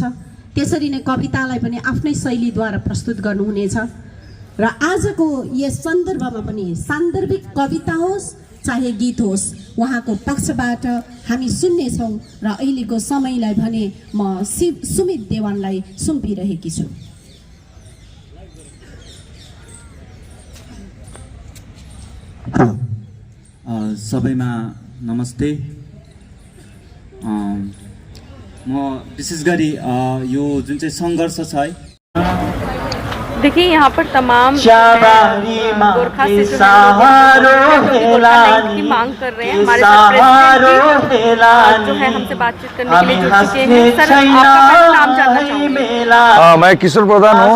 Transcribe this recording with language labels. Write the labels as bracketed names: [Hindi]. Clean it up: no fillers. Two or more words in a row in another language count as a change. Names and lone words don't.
[Nepali] त्यसरी नै कवितालाई पनि आफ्नै शैलीद्वारा प्रस्तुत गर्नुहुनेछ र आजको यस सन्दर्भमा पनि सान्दर्भिक कविता होस् चाहे गीत होस् उहाँको पक्षबाट हामी सुन्नेछौँ र अहिलेको समयलाई भने म सुमित देवानलाई सुम्पिरहेकी छु। सबैमा नमस्ते। म विशेष गरी यो जुन चाहिँ सङ्घर्ष छ है, [Hindi] देखिए यहाँ पर तमाम गोरखा से जो की मांग कर रहे हैं। हमारे साथ प्रेसिडेंट जो है हमसे बातचीत करने के लिए जुड़ चुके हैं। सर, आपका नाम जानना चाहूँगी। मैं किशोर प्रधान हूँ।